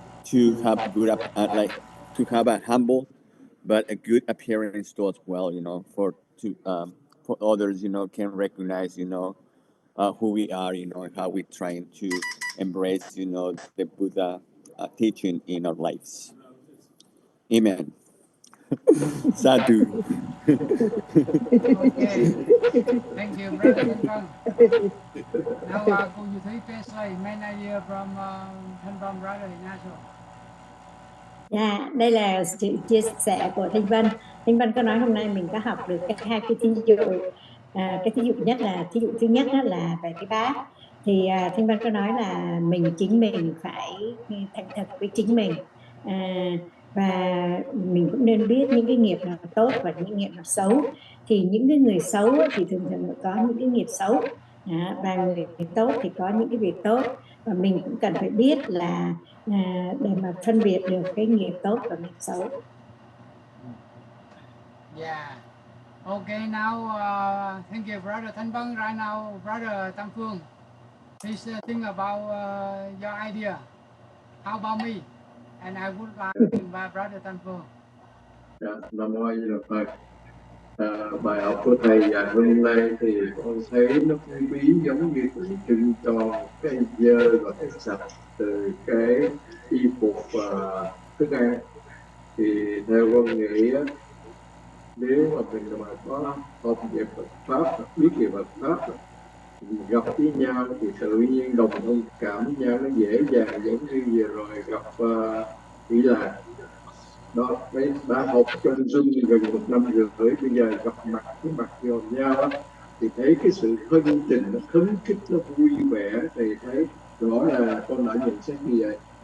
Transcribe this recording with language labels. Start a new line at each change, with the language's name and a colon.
English: to have good to have a humble but a good appearance too as well, for others, can recognize, who we are, and how we're trying to embrace, the Buddha teaching in our lives. Amen. Sadhu. Okay. Thank you, Brother Thanh Phong. Now, could you please translate main idea from Thanh Phong Brother Ignacio?
Vietnamese: Đây là sự chia sẻ của Thanh Vân. Thanh Vân có nói hôm nay mình có học được hai cái thí dụ. Cái thí dụ nhất là thí dụ thứ nhất đó là về cái bát. Thì Thanh Vân có nói là chính mình phải thành thật với chính mình, và mình cũng nên biết những cái nghiệp nào tốt và những nghiệp nào xấu. Thì những cái người xấu thì thường thường có những cái nghiệp xấu, và người tốt thì có những cái việc tốt, và mình cũng cần phải biết là để mà phân biệt được cái nghiệp tốt và nghiệp xấu.
English: Yeah. Okay, now thank you, Brother Thanh Phong. Right now, Brother Tam Phương, please think about your idea. How about me? And I would like to invite Brother Tam Phương.
Vietnamese: Nam mô A Di Đà Phật. Bài học của thầy dạy hôm nay thì con thấy nó quý bí, giống như tượng trưng cho cái dơ và cái sạch từ cái y phục và thức ăn. Thì theo con nghĩ á, nếu mà mình mà có học về Phật pháp, biết về Phật pháp, gặp với nhau thì tự nhiên đồng thông cảm với nhau, nó dễ dàng, giống như vừa rồi gặp Ý Lạc đó, mấy đã học trong Zoom gần 1 năm rưỡi, bây giờ gặp mặt với mặt vào nhau á, thì thấy cái sự thân tình, nó khấn khích, nó vui vẻ, thì thấy rõ là con đã nhận xét như vậy.